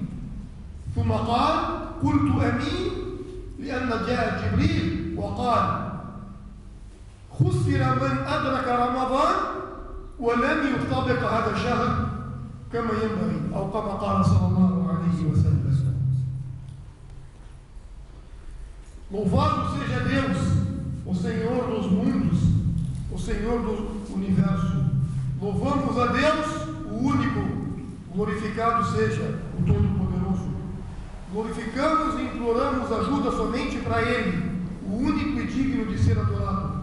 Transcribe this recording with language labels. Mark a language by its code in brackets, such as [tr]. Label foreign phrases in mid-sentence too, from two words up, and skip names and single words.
[ar] ثم قال: قلت آمين لأن جاء جبريل وقال: خسر من أدرك رمضان ولم يطبق هذا الشهر كما ينبغي، أو كما قال صلى الله عليه وسلم. [pt] Louvado seja Deus, o Senhor dos mundos, o Senhor do universo. Louvamos a Deus, o único. Glorificado seja o Todo-Poderoso. Glorificamos e imploramos ajuda somente para Ele, o único e digno de ser adorado.